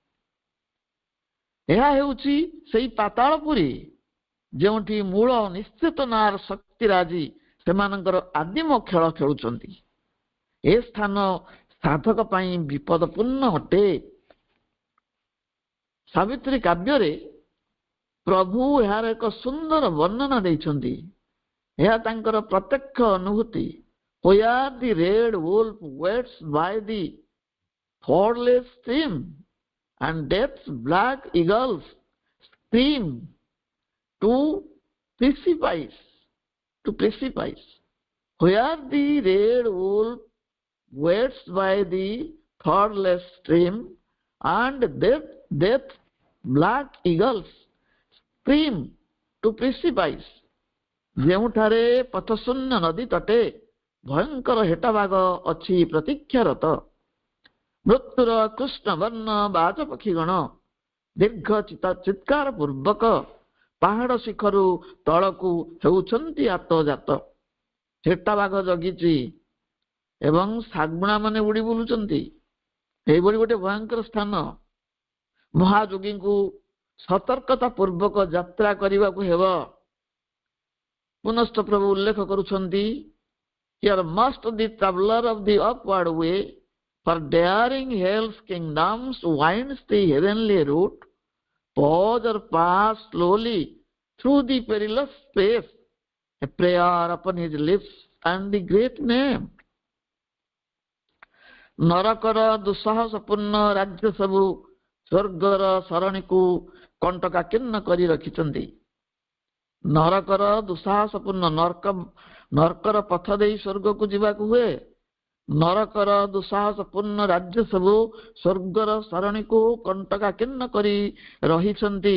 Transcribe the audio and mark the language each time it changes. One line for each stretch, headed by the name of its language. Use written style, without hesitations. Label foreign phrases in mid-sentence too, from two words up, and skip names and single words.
Odia: ଏହା ହେଉଛି ସେହି ପାତାଳପୁରୀ ଯେଉଁଠି ମୂଳ ନିଶ୍ଚେତନାର ଶକ୍ତିରାଜି ସେମାନଙ୍କର ଆଦିମ ଖେଳ ଖେଳୁଛନ୍ତି। ଏ ସ୍ଥାନ ସାଧକ ପାଇଁ ବିପଦପୂର୍ଣ୍ଣ ଅଟେ। ସାବିତ୍ରୀ କାବ୍ୟରେ ପ୍ରଭୁ ଏହାର ଏକ ସୁନ୍ଦର ବର୍ଣ୍ଣନା ଦେଇଛନ୍ତି। ଏହା ତାଙ୍କର ପ୍ରତ୍ୟକ୍ଷ ଅନୁଭୂତି।
English: Where the red wolf waits by the fordless stream and death's black eagles scream to precipice. Where the red wolf waits by the thordless stream, and death black eagles scream to precipice.
Odia: ଯେଉଁଠାରେ ପଥଶୂନ୍ୟ ନଦୀ ତଟେ ଭୟଙ୍କର ହେଟାବାଘ ଅଛି ପ୍ରତୀକ୍ଷାରତ, ମୃତ୍ୟୁର କୃଷ୍ଣବର୍ଣ୍ଣ ବାଜ ପକ୍ଷୀଗଣ ଦୀର୍ଘ ଚିତ୍କାର ପୂର୍ବକ ପାହାଡ଼ ଶିଖରୁ ତଳକୁ ହେଉଛନ୍ତି ଆତଜାତ। ହେଟାବାଘ ଜଗିଛି ଏବଂ ଶାଗୁଣା ମାନେ ଉଡ଼ି ବୁଲୁଛନ୍ତି। ଏହିଭଳି ଗୋଟେ ଭୟଙ୍କର ସ୍ଥାନ। ମହାଯୋଗୀଙ୍କୁ ସତର୍କତା ପୂର୍ବକ ଯାତ୍ରା କରିବାକୁ ହେବ। ପୁନଶ୍ଚ ପ୍ରଭୁ ଉଲ୍ଲେଖ କରୁଛନ୍ତି,
English: Here must the traveler of the upward way, for daring hell's kingdoms winds the heavenly route, pause or pass slowly through the perilous space, a prayer upon his lips and the great name.
Odia: ନରକର ଦୁଃସାହସପୂର୍ଣ୍ଣ ରାଜ୍ୟ ସବୁ ସ୍ୱର୍ଗର ସରଣୀକୁ କଣ୍ଟକାକୀର୍ଣ୍ଣ କରି ରଖିଛନ୍ତି। ନରକର ଦୁଃସାହସପୂର୍ଣ୍ଣ ନରକର ପଥ ଦେଇ ସ୍ୱର୍ଗକୁ ଯିବାକୁ ହୁଏ। ନରକର ଦୁଃସାହସପୂର୍ଣ୍ଣ ରାଜ୍ୟ ସବୁ ସ୍ୱର୍ଗର ସରଣୀକୁ କଣ୍ଟକାକୀର୍ଣ୍ଣ କରି ରହିଛନ୍ତି।